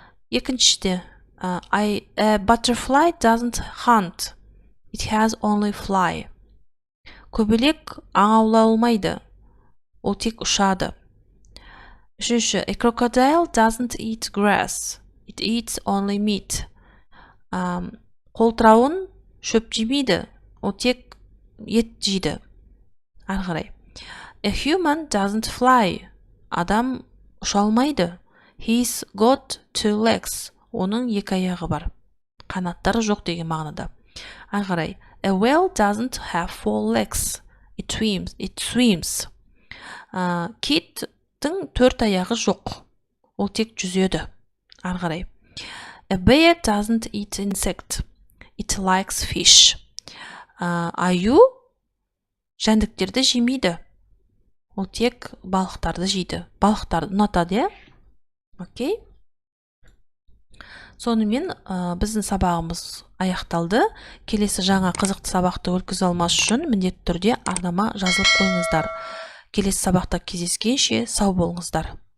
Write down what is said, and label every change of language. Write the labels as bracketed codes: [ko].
[en] Екіншіде a butterfly doesn't hunt. It has only fly. [kk] Көбелек аң аулай алмайды. Ол тек ұшады. [en] Үшінші, a crocodile doesn't eat grass. It eats only meat. [kk] Қолтырауын шөп жемейді. Ол тек ет жейді. Ары қарай. [en] A human doesn't fly. [kk] Адам ұша алмайды. [en] He's got two legs. [kk] Оның екі аяғы бар. Қанаттары жоқ деген мағынада. Ары қарай. [en] A whale doesn't have four legs. It swims. [kk] Киттің төрт аяғы жоқ. Ол тек жүзеді. Ары қарай. [en] A bear doesn't eat insect. It likes fish. [kk] Аю жәндіктерді жемейді. Ол тек балықтарды жейді. Балықтарды ұнатады, иә? Окей. Сонымен біздің сабағымыз аяқталды. Келесі жаңа қызықты сабақты өткізе алмас үшін міндетті түрде арнама жазылып қойыңыздар. Келесі сабақта кездескенше сау болыңыздар.